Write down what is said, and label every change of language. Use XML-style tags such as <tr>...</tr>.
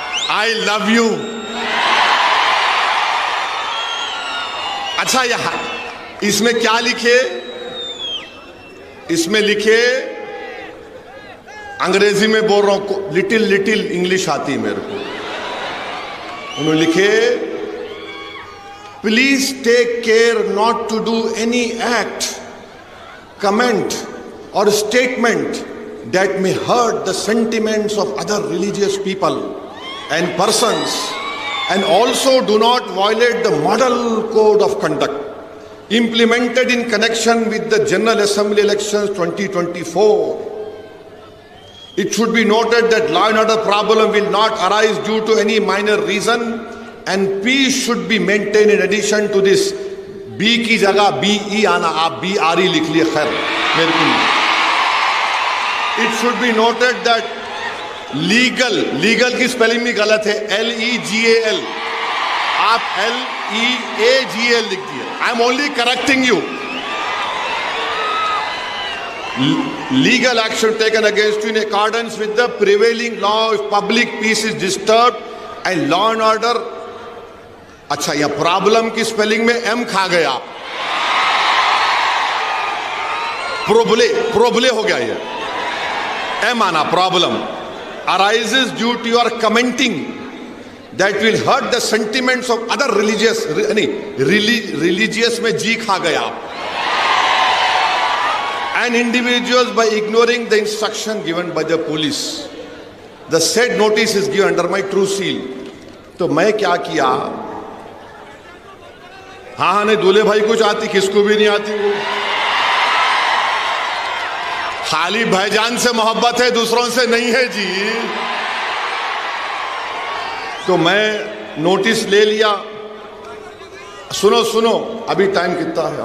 <en>I love you.</en> <hi>अच्छा, यहां इसमें क्या लिखे? इसमें लिखे, अंग्रेजी में बोल रहा हूं,</hi> <en>little English</en> <hi>आती है मेरे को। उन्होंने लिखे,</hi> <en>Please take care not to do any act, comment और statement that may hurt the sentiments of other religious people and persons, and also do not violate the model code of conduct implemented in connection with the General Assembly elections 2024. It should be noted that law and order problem will not arise due to any minor reason, and peace should be maintained. In addition to this,</en> <hi>B की जगह BE आना, आप BRE लिख लिए, खैर मेरे को।</hi> <en>It should be noted that</en> <hi>legal की स्पेलिंग भी गलत है, LEGAL, आप LEAGL लिख दिए।</hi> <en>I am only correcting you. legal action taken against you in accordance with the prevailing law if public peace is disturbed and law and order.</en> <hi>अच्छा, यह problem की स्पेलिंग में एम खा गया, प्रोबले हो गया, ये एम आना</hi> <en>problem arises due to your commenting that will hurt the sentiments of other religious, religious</en> <hi>में जी खा गया,</hi> <en>and individuals by ignoring the instruction given by the police. The said notice is given under my true seal.</en> <hi>तो मैं क्या किया, हाँ नहीं दूल्हे भाई कुछ आती, किसको भी नहीं आती, वो खाली भाईजान से मोहब्बत है, दूसरों से नहीं है जी। तो मैं नोटिस ले लिया। सुनो सुनो, अभी टाइम कितना है?</hi>